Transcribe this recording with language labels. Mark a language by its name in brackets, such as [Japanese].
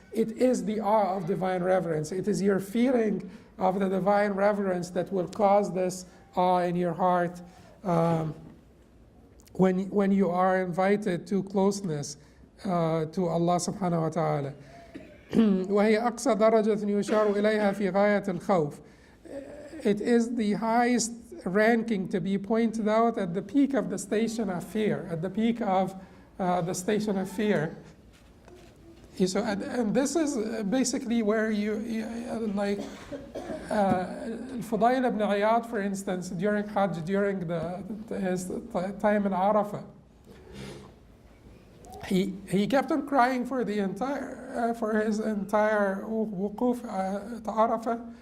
[English] It is the awe of divine reverence. It is your feeling of the divine reverence that will cause this awe in your heart when you are invited to closeness to Allah subhanahu wa ta'ala. [Arabic] وهي أقصى درجة يشار إليها في غاية الخوف. [English] It is the highest ranking to be pointed out at the peak of the station of fear, at the peak of the station of fear. So, and this is basically where like Fudayl ibn Iyad, for instance, during Hajj, during his time in Arafah, he kept on crying for his entire wuquf to Arafah.